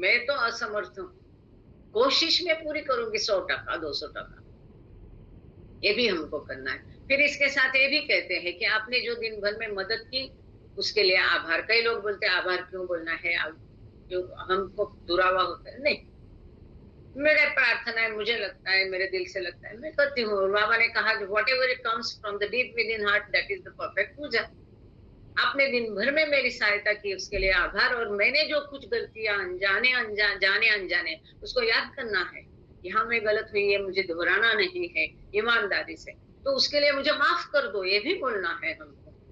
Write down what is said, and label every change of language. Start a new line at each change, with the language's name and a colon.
Hindi: मैं तो असमर्थ हूँ, कोशिश में पूरी करूंगी 100%, 200%। ये भी हमको करना है। फिर इसके साथ ये भी कहते हैं कि आपने जो दिन भर में मदद की उसके लिए आभार। कई लोग बोलते हैं आभार क्यों बोलना है, जो हमको दुरावा होता है। नहीं, मेरे प्रार्थना है, मुझे लगता है, मेरे दिल से लगता है, मैं करती हूँ। बाबा ने कहा
English: whatever it comes from the deep within heart, that is the perfect puja.
Hindi: आपने दिन भर में मेरी सहायता की उसके लिए आभार, और मैंने जो कुछ गलतियां जाने अनजाने उसको याद करना है, यहाँ में गलत हुई है, मुझे दोहराना नहीं है ईमानदारी से, तो उसके लिए मुझे माफ कर दो, ये भी बोलना है हमको।